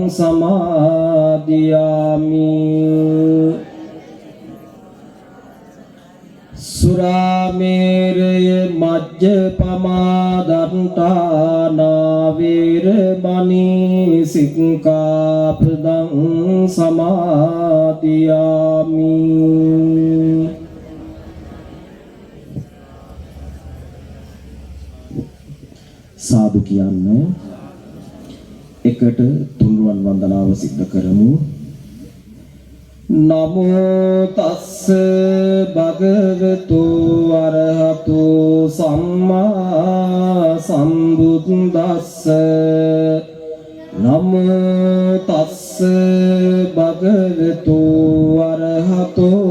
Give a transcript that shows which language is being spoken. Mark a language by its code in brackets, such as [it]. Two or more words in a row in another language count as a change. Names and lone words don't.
[pi] සමාදියාමි සුරාමේරය මජ්ජපමා දන්තානා වේරමණී සික්ඛාපදං [si] සමාදියාමි සාදු කියන්න එකට තුන්රුවන් වන්දනාව සිද්ධ කරමු [pi] නමෝ තස්ස භගවතු අරහතු සම්මා සම්බුද්දස්ස නමෝ තස්ස භගවතු අරහතු